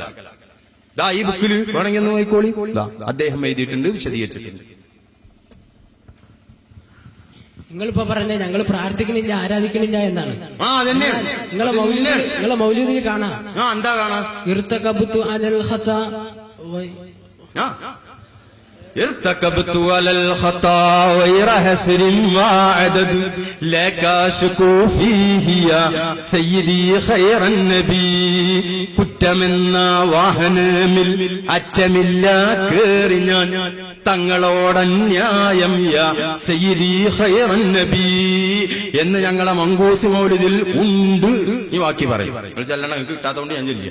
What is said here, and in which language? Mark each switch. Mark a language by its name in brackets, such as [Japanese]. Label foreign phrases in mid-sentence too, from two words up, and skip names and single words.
[Malayalam] ഈ ബുക്കിൽ വേണമെങ്കിൽ ഒന്ന് നോക്കിക്കോളി, അദ്ദേഹം എഴുതിയിട്ടുണ്ട്, വിശദീകരിച്ചിട്ടുണ്ട്. നിങ്ങളിപ്പോ പറഞ്ഞ ഞങ്ങൾ പ്രാർത്ഥിക്കണില്ല, ആരാധിക്കണില്ല എന്നാണ്. നിങ്ങളെ മൗലൂദിൽ കാണാം. എന്താ കാണാ? [Arabic] ارتكبت على الخطا ارتكبت على الخطا غير حسر وعدد لك اشكو فيه يا سيدي خير النبي [Malayalam] കുറ്റമെന്ന വാഹനമിൽ അറ്റമില്ല കേറി ഞാൻ തങ്ങളോടന്യായം [Arabic] يا سيدي خير النبي [Malayalam] എന്ന് ഞങ്ങളെ മങ്കൂസ് മൗലിദിൽ ഉണ്ട്. ഈ വാക്കി പറയും. കിട്ടാത്തതുകൊണ്ട് ഞാൻ ചൊല്ലിയ